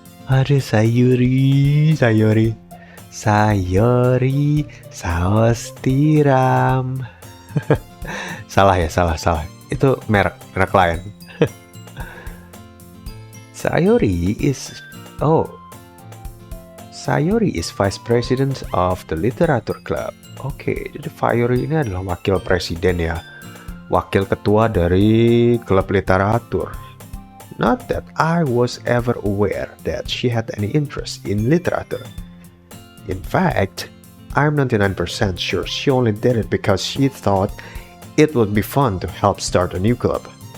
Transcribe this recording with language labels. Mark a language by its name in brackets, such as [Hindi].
[Indonesian] Aduh, Sayori. Sayori, saus tiram. Salah. Itu merek lain. [English] Sayori is Vice President of the Literature Club. [Indonesian] Oke, jadi Sayori ini adalah wakil presiden ya. Wakil ketua dari klub literatur. [English] Not that I was ever aware that she had any interest in literature. In fact, I'm 99% sure she only did it because she thought it would be fun to help start a new club.